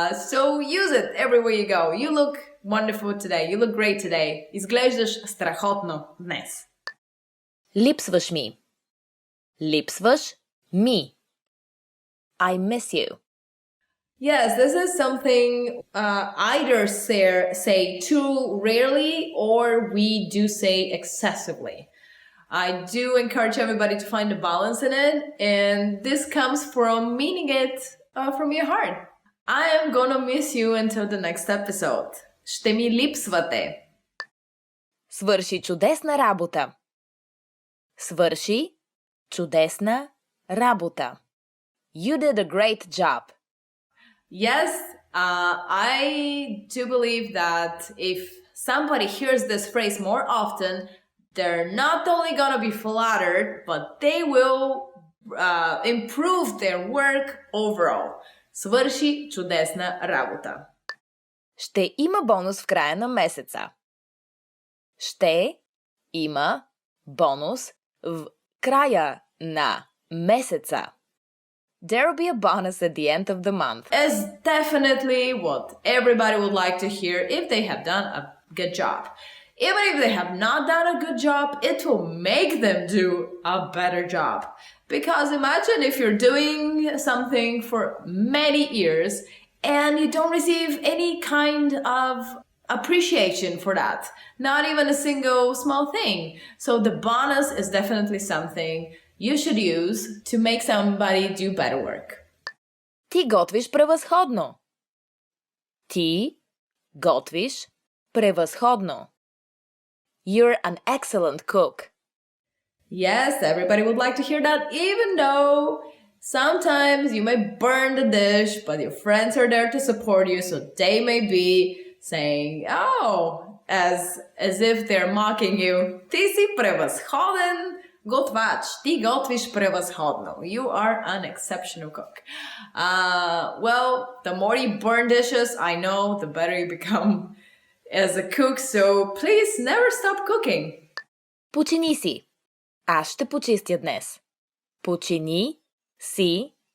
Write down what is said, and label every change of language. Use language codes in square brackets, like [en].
[en] So use it everywhere you go. You look wonderful today. You look great today. [bg] Изглеждаш страхотно днес. Липсваш ми. Липсваш ми. [en] I miss you. Yes, this is something either say too rarely or we do say excessively. I do encourage everybody to find a balance in it, and this comes from meaning it from your heart. I am gonna miss you until the next episode. [bg] Ще ми липсвате. Свърши чудесна работа. Свърши чудесна работа. [en] You did a great job. Yes, I do believe that if somebody hears this phrase more often, they're not only gonna be flattered, but they will improve their work overall. [bg] Свърши чудесна работа. Ще има бонус в края на месеца. Ще има бонус в края на месеца. [en] There'll be a bonus at the end of the month. Is definitely what everybody would like to hear if they have done a good job. Even if they have not done a good job, it will make them do a better job. Because imagine if you're doing something for many years and you don't receive any kind of appreciation for that. Not even a single small thing. So the bonus is definitely something you should use to make somebody do better work. [bg] Ти готвиш превъзходно. Ти готвиш превъзходно. [en] You're an excellent cook. Yes, everybody would like to hear that, even though sometimes you may burn the dish, but your friends are there to support you, so they may be saying, oh, as if they're mocking you. [bg] Ти си превъзходен готвач. Ти готвиш превъзходно. [en] You are an exceptional cook. Well, the more you burn dishes, I know, the better you become as a cook, so please never stop cooking. [bg] Почини си. Аз ще почистя днес. Почини си.